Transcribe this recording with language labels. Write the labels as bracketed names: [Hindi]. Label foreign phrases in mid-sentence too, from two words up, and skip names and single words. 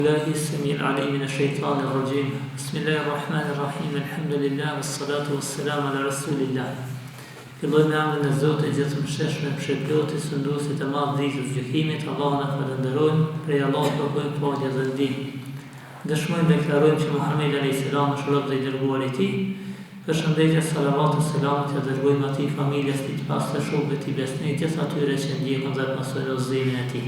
[Arabic] الله السميع العليم من الشيطان الرجيم بسم الله الرحمن الرحيم الحمد لله والصلاة والسلام على رسول الله. [Albanian] Filloj me emrin e Zotit gjithëmshëshme, mëshirëplotit, sunduesit të madh ditës gjykimit. Allahun e falenderojmë, prej Allahut kërkojmë falje dhe ndihmë. Dëshmojmë deklarojmë që Muhamedi [Arabic] عليه السلام [Albanian] është rob dhe i dërguar i Tij. Përshëndetje, salavat e selamet ja dërgojmë atij, familjes tij të pastë, shokëve të tij besnik, gjithë atyre që ndjekën dhe pasojnë udhëzimin e tij.